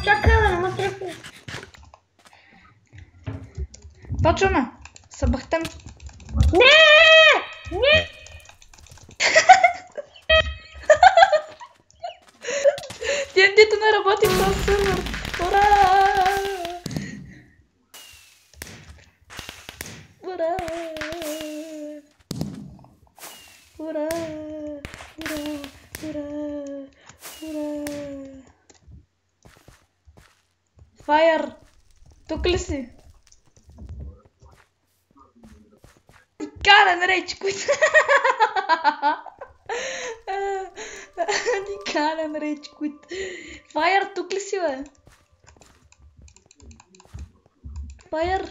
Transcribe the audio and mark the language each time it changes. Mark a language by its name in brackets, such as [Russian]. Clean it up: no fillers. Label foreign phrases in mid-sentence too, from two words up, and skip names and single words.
[Bulgarian] Чакай, бе, не ме трепи. Почваме. Събахтем. Не! TNT-то не работи в този сервер. Ура! Ура! Ура! Ура! Ура! Ура! Файер! Тук ли си? Дикален [English] rage quit! Дикален rage quit! [Bulgarian] Файер, тук ли си, бе? Файер!